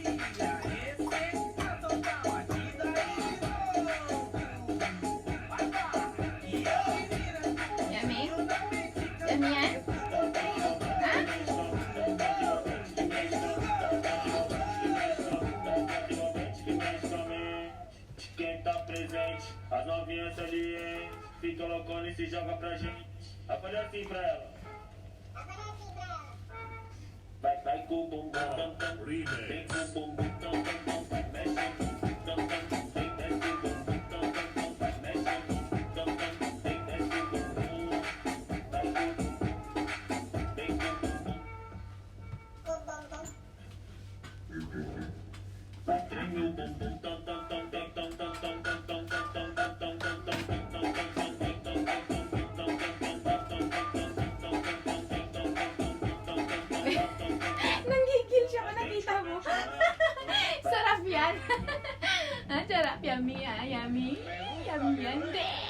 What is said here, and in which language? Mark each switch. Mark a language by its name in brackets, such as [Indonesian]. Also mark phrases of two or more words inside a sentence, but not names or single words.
[Portuguese] Solta a batida e vai, [Filipino] Yummy? Yummy yan? Ha? [Portuguese] Quem tá presente, as novinhas ali, hein? Fica loucona e se joga pra gente. Olha assim pra ela. Vai com o bumbum, tam, tam. Vem com o bumbum, tam, tam, tam. Vai, mexe com o bumbum, tam, tam. Vem, desce o bumbum, tam, tam, tam. Vai, mexe com o bumbum, tam, tam. Vem, desce o bumbum. Vai com o bumbum. Vem com o bumbum. Vai, treme o bumbum, tam, tam, tam, tam, tam, tam, tam, tam, tam, tam, tam, tam, tam, tam, tam, tam, tam, tam. [Filipino] Nanggigil siya kung nakita mo. Sarap yan. Sarap. Yummy ah. Yummy. Yummy yan. Hindi.